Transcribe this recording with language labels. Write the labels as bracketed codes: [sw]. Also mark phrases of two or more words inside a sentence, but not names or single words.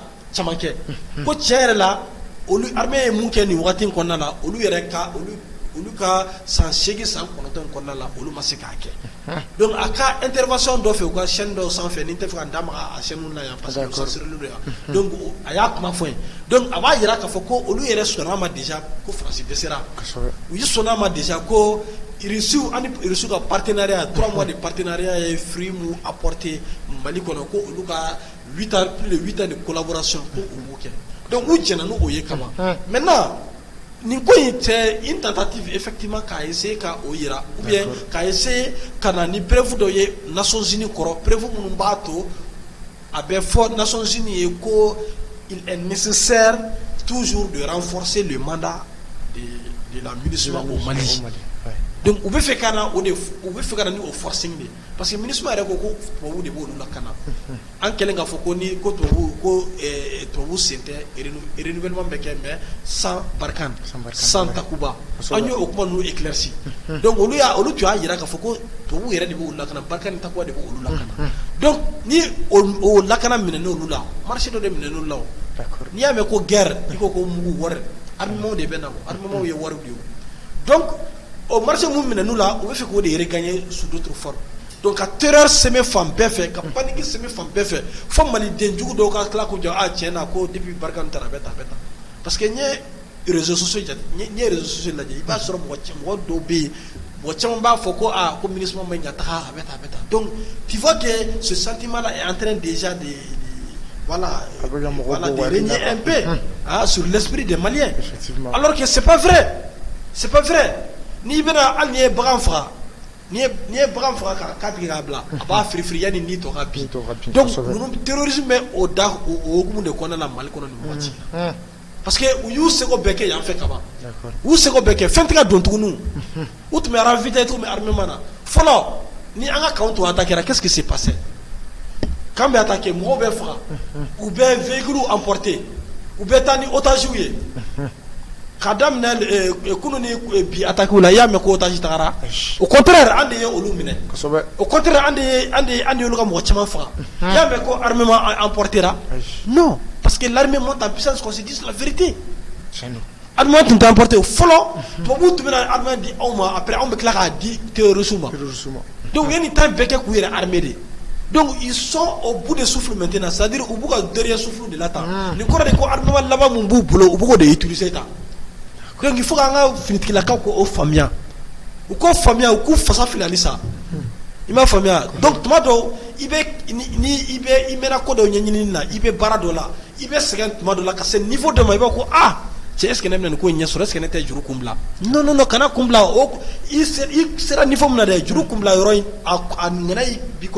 [bm] caman kɛ ko tiɲɛ yɛrɛ la olu armée ye mun kɛ nin wagati in kɔnɔna la olu yɛrɛ ka olu ka san 8 san 9 kɔnɔna la olu ma se k'a kɛ donc a ka intervention dɔ fɛ u ka chaîne dɔ sanfɛ ni n tɛ fɛ ka n da maga a chaîne la yan [fr] parce que censuré [bm] don yan donc a y'a kuma fɔ yen donc a b'a yira k'a fɔ ko olu yɛrɛ sɔnn'a ma déjà ko France dɛsɛra u yi sɔnn'a ma déjà ko Russie ani Russie ka partenariat [fr] 3 mois de partenariat [bm] ye fruit mu apporté Mali kɔnɔ ko olu ka [fr] plus de 8 ans de collaboration [bm] ko u b'o kɛ donc u jɛna n'o ye kama maintenant nin ko in tɛ [fr] une tentative effectivement [bm] k'a essayer ka o yira [fr] ou bien [bm] k'a essayer ka na ni preuve dɔ ye Nations Unies kɔrɔ preuve minnu b'a to a bɛ fɔ Nations Unies ye ko [fr] il est nécessaire toujours de renforcer le mandat de la MINUSMA au Mali. [bm] Donc u bɛ fɛ ka na o de u bɛ fɛ ka na ni o forcing de [fr] parce que [bm] MINUSMA yɛrɛ ko ko tubabu de b'olu lakana an kɛlen k'a fɔ ko ni ko tubabu sen tɛ renouvellement bɛ kɛ [fr] mais sans Barkhane sans Takuba [bm] an y'o kuma ninnu éclairci donc olu tun y'a yira k'a fɔ ko tubabu yɛrɛ de b'olu lakana Barkhane ni Takuba de b'olu lakana donc ni o lakana minɛnen olu la marché dɔ de minɛnen olu la o n'i y'a mɛn ko guerre i ko mugu wari armement de bɛ na o armement ye wari de ye donc [fr] au marché [bm] mun minɛn'u la u bɛ fɛ k'o de [fr] regagner sous d'autres formes [bm] donc ka terreur sɛmɛ fan bɛɛ fɛ ka panique sɛmɛ fan bɛɛ fɛ fo maliden jugu dɔw ka tila k'o jɔ tiɲɛ na ko depuis Barkhane taara a bɛ tan [fr] parce que [bm] n ye [fr] réseaux sociaux [bm] lajɛ i b'a sɔrɔ mɔgɔ dɔw bɛ yen mɔgɔ caman b'a fɔ ko ko MINUSMA ma ɲa taga a bɛ tan [fr] donc tu vois que ce sentiment là est en train déjà de régner un peu sur l'esprit des Maliens alors que c'est pas vrai [bm] n'i bɛna hali n'i ye bagan faga n'i ye bagan faga k'a tigi k'a bila a b'a firifiri yanni ni tɔ ka bin donc ninnu terrorisme bɛ o hukumu de kɔnɔna la Mali kɔnɔ nin wagati la [fr] parce que [bm] u y'u seko bɛɛ kɛ yan fɛ kaban u y'u seko bɛɛ kɛ fɛn tɛ ka don tuguni u tun bɛ ravitailler u tun bɛ armement na fɔlɔ ni an ka camp tun attaquera [fr] qu'est-ce qui s'est passé [bm] camp bɛ attaquer mɔgɔw bɛ faga u bɛ [fr] véhicule emporter [bm] u bɛ taa ni otage ye k'a daminɛ kunu ni bi attaque la i y'a mɛn ko otage tagara [fr] au contraire [bm] an de ye olu minɛ [fr] au contraire [bm] an de ye olu ka mɔgɔ caman faga i y'a mɛn ko [fr] armement emportera non parce que l'armée monte en puissance qu'on se dise la vérité [bm] armement tun tɛ emporté fɔlɔ tubabuw tun bɛna armement di anw ma après anw bɛ tila k'a di terroristes ma donc u ye nin temps bɛɛ kɛ k'u yɛrɛ armé de [fr] donc ils sont au bout de souffle maintenant c'est-à-dire [bm] u b'u ka [fr] dernier souffle de la [bm] tan nin kɔrɔ de ko armement laban mun b'u bolo u b'o de utiliser tan [fr] donc il faut [bm] qu'an ka finitigilakaw k'o faamuya u k'o faamuya u k'u fasa fili halisa i m'a faamuya donc tuma dɔw i mɛnna ko dɔw ɲɛɲinini na i bɛ baara dɔ la i bɛ sɛgɛn tuma dɔ la ka se niveau dɔ ma i b'a ko cɛ [fr] est ce que [bm] ne bɛna nin ko in ɲɛ sɔrɔ [fr] est ce que [bm] ne tɛ juru kun bila non kana kun bila i sera niveau min na dɛ juru kun bila yɔrɔ in a ŋɛna bi kɔrɔ